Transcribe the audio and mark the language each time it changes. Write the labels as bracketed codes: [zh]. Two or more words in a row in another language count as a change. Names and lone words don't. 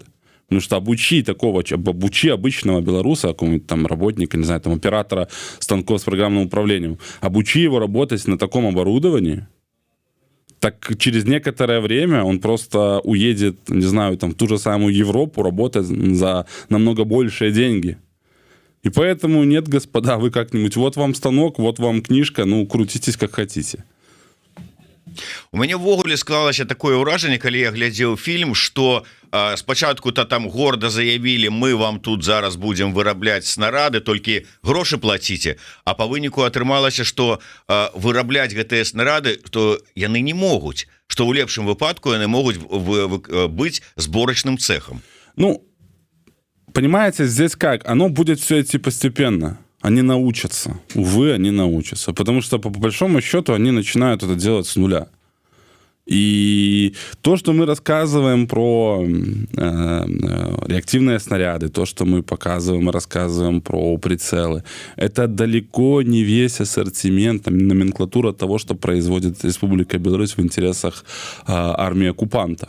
[ru] Потому что обучи обычного белоруса, какого-нибудь там работника, не знаю, там оператора станков с программным управлением, обучи его работать на таком оборудовании, так через некоторое время он просто уедет, не знаю, там в ту же самую Европу работать за намного большие деньги. И поэтому нет, господа, вы как-нибудь, вот вам станок, вот вам книжка, ну, крутитесь как хотите. [be] У мяне ўвогуле склалася такое ўражанне, калі я глядзеў фільм, што спачатку-то там горда заявілі, мы вам тут зараз будзем вырабляць снарады, толькі грошы плаціце, а па выніку атрымалася, што вырабляць гэтыя снарады, то яны не могуць, што ў лепшым выпадку яны могуць быць зборачным цехам. [ru] Ну, понимаете, здесь как? Оно будет все идти постепенно. Они научатся. Увы, они научатся. Потому что, по большому счету, они начинают это делать с нуля. И то, что мы рассказываем про реактивные снаряды, то, что мы показываем и рассказываем про прицелы, это далеко не весь ассортимент, номенклатура того, что производит Республика Беларусь в интересах армии оккупанта.